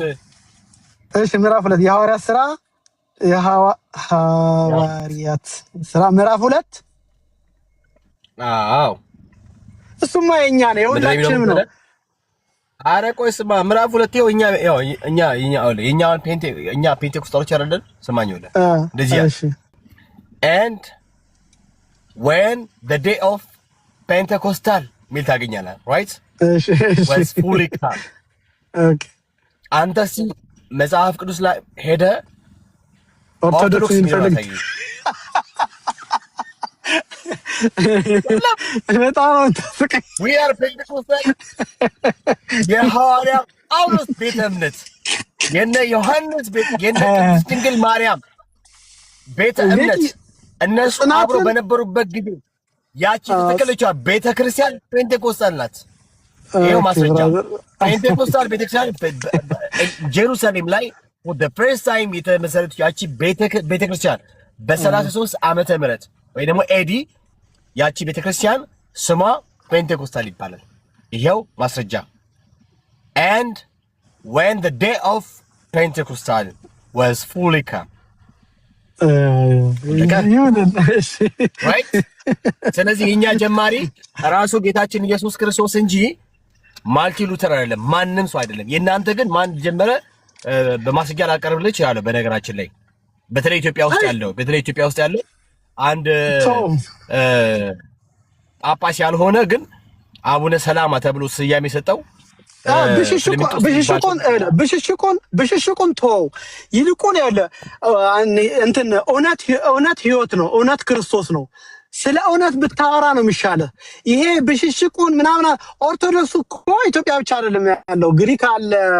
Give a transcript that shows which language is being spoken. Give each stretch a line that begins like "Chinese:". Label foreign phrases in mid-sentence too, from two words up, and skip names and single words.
Amharic: እሺ ምዕራፍ 2 የሐዋርያት ሥራ ምዕራፍ 2 አዎ እሱማ የኛ ነው የሁላችንም ነው። ኧረ ቆይ ስማ፣ ምዕራፍ 2 እኛ ፔንቴኮስታሎች አይደለን? ስማኝ ወለ እንደዚህ ያለ
English: and when the day of Pentecostal
Amharic: ሚል ታገኛለህ right?
English: was fully come okay
Amharic: አንተ መጽሐፍ ቅዱስ ላይ ሄደ ኦርቶዶክስ ይፈልግ በጣም ተስቀኝ።
English: we are Pentecostal
Amharic: የሐዋርያ ጳውሎስ ቤተ እምነት የነ ዮሐንስ ቤት የነ ቅድስት ድንግል ማርያም ቤተ እምነት እነሱ አብሮ በነበሩበት ጊዜ ያቺ ተከለቻ ቤተ ክርስቲያን ፔንቴኮስታል ናት። ይሄው ማስረጃ ፔንቴኮስታል ቤተክርስቲያን ጀሩሳሌም ላይ
English: for the first time
Amharic: የተመሰረተች ያቺ ቤተ ክርስቲያን በ33 ዓመተ ምህረት ወይ ደግሞ ኤዲ ያቺ ቤተክርስቲያን ስሟ ፔንቴኮስታል ይባላል። ይሄው ማስረጃ
English: and when the day of Pentecostal was fully come
Amharic: right ስለዚህ የኛ ጀማሪ ራሱ ጌታችን ኢየሱስ ክርስቶስ እንጂ ማርቲ ሉተር አይደለም፣ ማንም ሰው አይደለም። የእናንተ ግን ማን ጀመረ በማስረጃ ላቀርብልህ እችላለሁ። በነገራችን ላይ በተለይ ኢትዮጵያ ውስጥ ያለው አንድ ጳጳስ ያልሆነ ግን አቡነ ሰላማ ተብሎ ስያሜ የሰጠው ብሽሽቁን ተው። ይልቁን ያለ እንትን እውነት ህይወት ነው። እውነት ክርስቶስ ነው። ስለ እውነት ብታወራ ነው የሚሻለው። ይሄ ብሽሽቁን ምናምን ኦርቶዶክስ እኮ ኢትዮጵያ ብቻ አይደለም ያለው፣ ግሪክ አለ፣